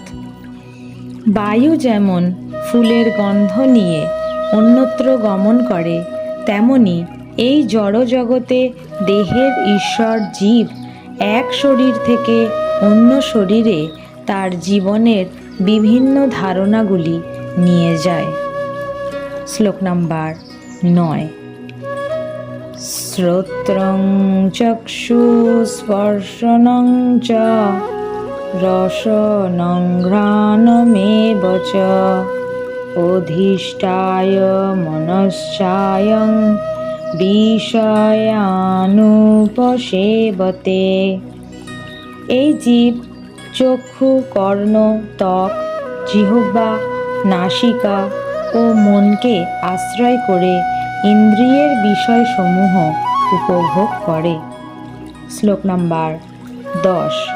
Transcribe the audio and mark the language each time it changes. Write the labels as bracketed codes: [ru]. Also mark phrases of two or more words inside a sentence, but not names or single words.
[bn] বায়ু যেমন ফুলের গন্ধ নিয়ে অন্যত্র গমন করে, তেমনি এই জড়জগতে দেহের ঈশ্বর জীব এক শরীর থেকে অন্য শরীরে তার জীবনের বিভিন্ন ধারণাগুলি নিয়ে যায়। শ্লোক নাম্বার 9। [sa] শ্রোত্রং চক্ষুস্পর্শনং চ রসনং ঘ্রাণমেব চ অধিষ্ঠায় মনশ্চায়ং বিষয়ানুপসেবতে। [bn] এই জীব চক্ষু, কর্ণ, ত্বক, জিহ্বা, নাসিকা ও মনকে আশ্রয় করে ইন্দ্রিয়ের বিষয়সমূহ উপভোগ করে। শ্লোক নাম্বার 10।